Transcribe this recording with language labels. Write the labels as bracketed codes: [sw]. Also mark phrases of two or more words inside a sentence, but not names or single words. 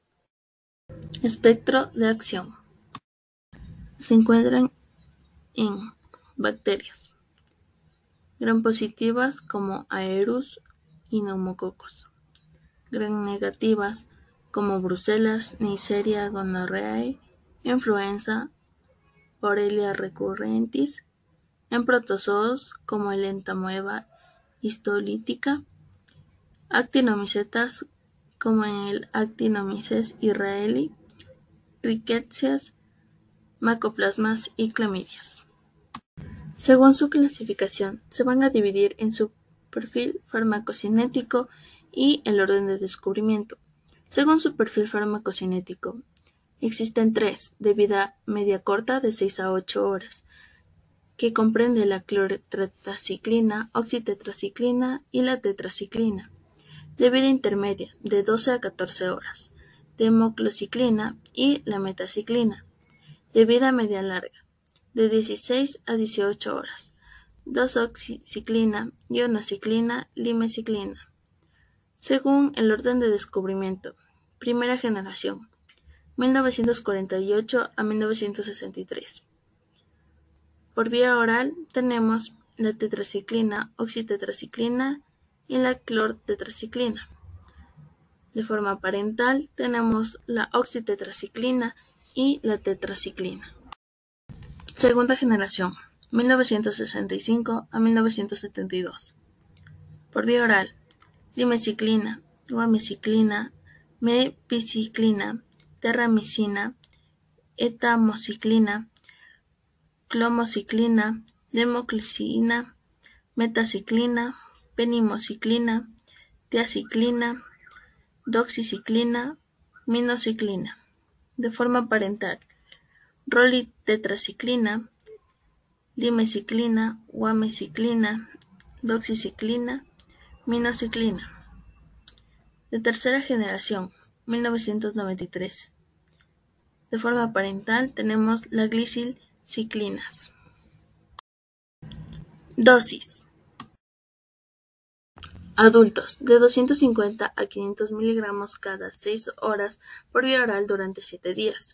[es] Espectro de acción. Se encuentran en bacterias gram-positivas como Aerus y Neumococos, gram-negativas como Bruselas, Neisseria gonorrhoeae, influenza, Borrelia recurrentis, en protozoos como el Entamoeba histolítica, actinomicetas como en el Actinomyces israelí, ricketsias, macoplasmas y clamidias. Según su clasificación, se van a dividir en su perfil farmacocinético y el orden de descubrimiento. Según su perfil farmacocinético, existen 3 de vida media corta de 6 a 8 horas, que comprende la clortetraciclina, oxitetraciclina y la tetraciclina, de vida intermedia de 12 a 14 horas, de hemoclociclina y la metaciclina, de vida media larga, de 16 a 18 horas, doxiciclina, ionociclina, limeciclina. Según el orden de descubrimiento, primera generación, 1948 a 1963. Por vía oral tenemos la tetraciclina, oxitetraciclina y la clortetraciclina. De forma parental tenemos la oxitetraciclina y la tetraciclina. Segunda generación, 1965 a 1972. Por vía oral, limeciclina, guamiciclina, mepiciclina, terramicina, etamociclina, clomociclina, demociclina, metaciclina, penimociclina, tiaciclina, doxiciclina, minociclina. De forma parental, rolitetraciclina, limeciclina, guamiciclina, doxiciclina, minociclina. De tercera generación, 1993. De forma parental tenemos la gliciclinas. Dosis. Adultos, de 250 a 500 miligramos cada 6 horas por vía oral durante 7 días.